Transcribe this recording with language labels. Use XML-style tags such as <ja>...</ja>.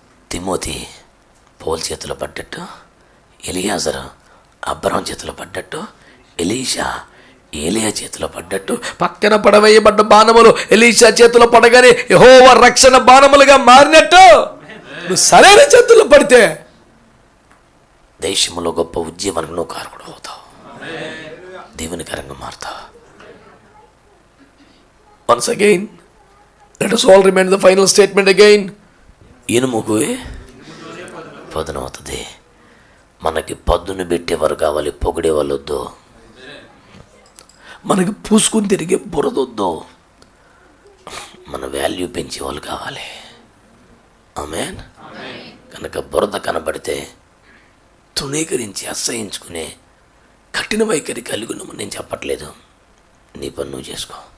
<te>Timothy పౌలు చేతిలో పడ్డట్టు, ఎలియాజరు Abraham చేతిలో పడ్డట్టు, ఎలీషా ఏలియా చేతిలో పడ్డట్టు, పక్కన పడవేయబడ్డ బాణములు ఎలీషా చేతిలో పడగానే యెహోవా రక్షణ బాణములుగా మారినట్టు నువ్వు సరైన చేతుల్లో పడితే దేశంలో గొప్ప ఉద్యమానికి నువ్వు కారకుడు అవుతావు. దేవునికరంగా మారుతావు.</te> <en>Once again, let us all remember the final statement again.</en> <te>ఇనుముకు పదును అవుతుంది. మనకి పద్దును పెట్టేవారు కావాలి, పొగిడేవాళ్ళు వద్దు. మనకి పూసుకుని తిరిగే బురదొద్దు. మన వాల్యూ పెంచేవాళ్ళు కావాలి. ఆమేన్. కనుక బురద కనబడితే తృణీకరించి అసహించుకునే కఠిన వైఖరి కలిగి ఉన్నామని నేను చెప్పట్లేదు. నీ పని నువ్వు చేసుకో.</te>